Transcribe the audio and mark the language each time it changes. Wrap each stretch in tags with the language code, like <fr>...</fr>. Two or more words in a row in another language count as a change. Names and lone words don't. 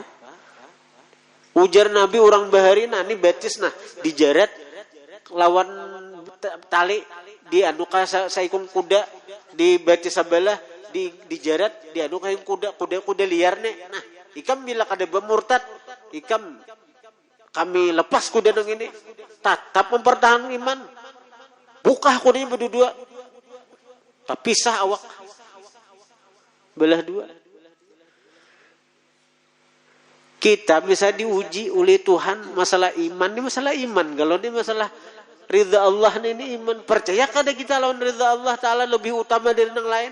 <bjn>Ujar Nabi orang bahari nah ini betis nah dijaret lawan tali di anuka saikung kuda di betis sabelah dijaret di anuka kuda liar nih. Nah, ikam bila kada bermurtad, ikam kami lepas kuda nang ini.</bjn> <id>Tetap mempertahankan iman. Buka kudanya berdua. Pisah awak. Belah dua. Kita bisa diuji oleh Tuhan masalah iman. Ini masalah iman. Kalau ini masalah ridha Allah ini iman.</id> <bjn>Percaya kada kita lawan</bjn> <id>ridha Allah Ta'ala lebih utama dari yang lain?</id>